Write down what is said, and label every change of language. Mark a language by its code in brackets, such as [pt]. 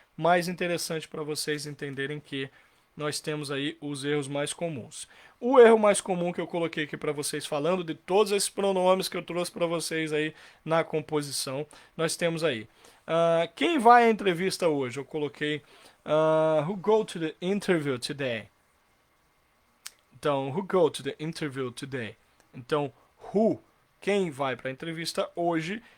[pt] Mais interessante para vocês entenderem que nós temos aí os erros mais comuns. O erro mais comum que eu coloquei aqui para vocês, falando de todos esses pronomes que eu trouxe para vocês aí na composição, nós temos aí. Quem vai à entrevista hoje? Eu coloquei [en] who go to the interview today. Então, who go to the interview today? [pt] Então, who, quem vai para a entrevista hoje?